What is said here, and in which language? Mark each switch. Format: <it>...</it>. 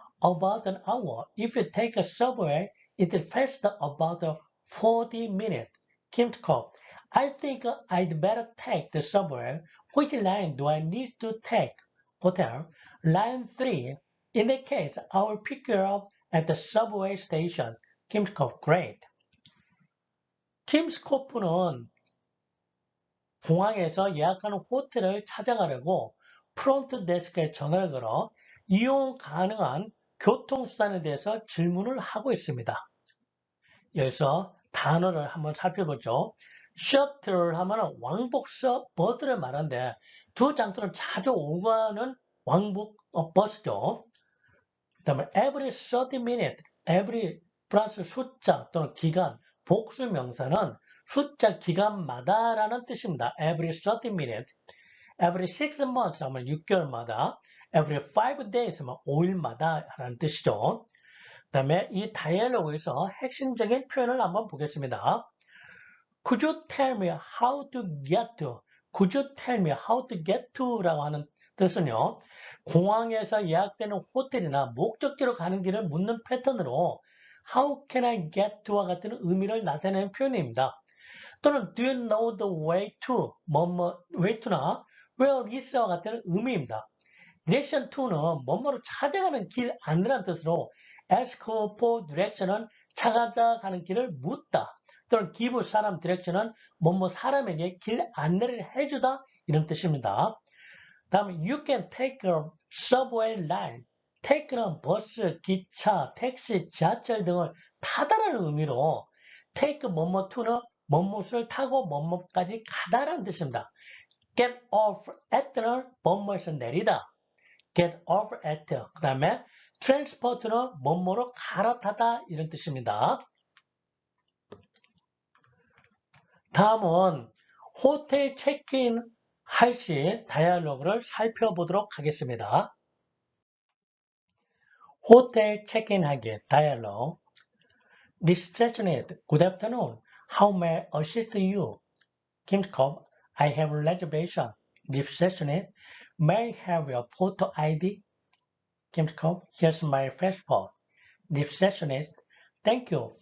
<en>About an hour. If you take a subway, it is faster about 40 minutes. Kim's call. I think I'd better take the subway. Which line do I need to take? Hotel. Line 3. In that case, I will pick you up at the subway station. Kim's call. Great.</en> <ko>킴스코프는 공항에서 예약하는 호텔을 찾아가려고 프론트 데스크에 전화를 걸어 이용 가능한 교통수단에 대해서 질문을 하고 있습니다. 여기서 단어를 한번 살펴보죠. 셔틀 하면 왕복 버스를 말하는데 두 장소는 자주 오가는 왕복 버스죠. 그 다음에 every 30 minutes, every 플러스 숫자 또는 기간, 복수 명사는 숫자 기간마다라는 뜻입니다.</ko> <en>Every 30 minutes, every 6 months 하면 6개월마다, every 5 days 하면 5일마다 라는 뜻이죠.</en> <ko>그 다음에 이 다이얼로그에서 핵심적인 표현을 한번 보겠습니다.</ko> <en>Could you tell me how to get to? Could you tell me how to get to?</en> <ko>라고 하는 뜻은요. 공항에서 예약되는 호텔이나 목적지로 가는 길을 묻는 패턴으로 How can I get to 와 같은 의미를 나타내는 표현입니다.</ko> <en>또는 Do you know the way to? way to나 Where is와 같은 의미입니다.</en> <ko>Direction to는 뭐뭐로 찾아가는 길 안내라는 뜻으로 Ask for direction은 찾아가는 길을 묻다. 또는 give 사람 direction은 뭐뭐 사람에게 길 안내를 해주다 이런 뜻입니다.</ko> <en>다음에 You can take a subway line.</en> <ko>take는 버스, 기차, 택시, 지하철 등을 타다라는 의미로 take 뭐뭐 to는 뭐뭐를 타고 뭐뭐까지 가다라는 뜻입니다. get off at 는 뭐뭐에서 내리다.</ko> <en>get off at.</en> <ko>그 다음에 transport는 뭐뭐로 갈아타다 이런 뜻입니다. 다음은 호텔 체크인 할 시 다이얼로그를 살펴보도록 하겠습니다. 호텔 체크인하기 다이얼로그.</ko> <en>Receptionist, good afternoon. How may I assist you? Kim's call. I have a reservation. Receptionist, may I have your photo ID? Kim's call. Here's my passport. Receptionist, thank you.</en>